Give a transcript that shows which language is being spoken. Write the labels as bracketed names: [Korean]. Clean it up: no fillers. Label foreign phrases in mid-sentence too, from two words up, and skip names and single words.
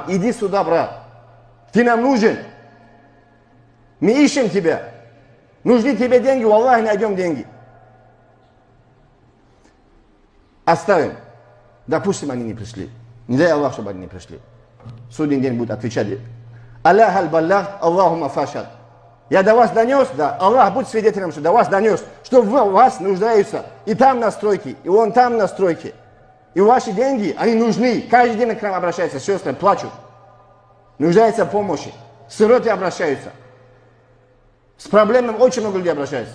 [Russian] Иди сюда, брат. Ты нам нужен. Мы ищем тебя. Нужны тебе деньги, у Аллаха найдем деньги. Оставим. Допустим, они не пришли. Не дай Аллах, чтобы они не пришли. Судный день будет отвечать: Аллах аль-баллах, Аллахума фашад. Я до вас донес, да, Аллах будет свидетелем, что до вас донес, что в вас нуждаются и там на стройке, и вон там на стройке. И ваши деньги, они нужны. Каждый день к нам обращаются сестры, плачут. Нуждаются в помощи. Сироты обращаются. С проблемами очень много людей обращаются.